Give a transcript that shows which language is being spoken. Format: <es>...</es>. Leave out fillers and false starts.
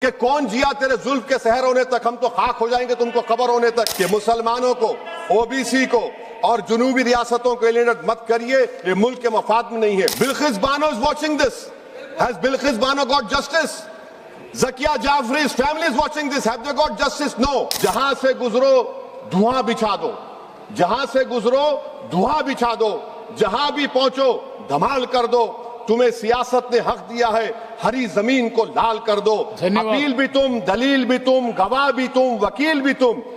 <hi>कि कौन जिया तेरे जुल्फ के सहर होने तक, हम तो खाक हो जाएंगे तुमको खबर होने तक। कि मुसलमानों को, ओबीसी को और जुनूबी रियासतों को एलिनेट मत करिए, ये मुल्क के मफाद में नहीं है।</hi> <en>Bilkis Bano is watching this. Has Bilkis Bano got justice? Zakia Jafri's family is watching this. Have they got justice? No.</en> <hi>जहां से गुजरो धुआं बिछा दो, जहां से गुजरो धुआं बिछा दो, जहां भी पहुंचो धमाल कर दो। तुम्हें सियासत ने हक दिया है, हरी जमीन को लाल कर दो। अपील भी तुम, दलील भी तुम, गवाह भी तुम, वकील भी तुम।</hi>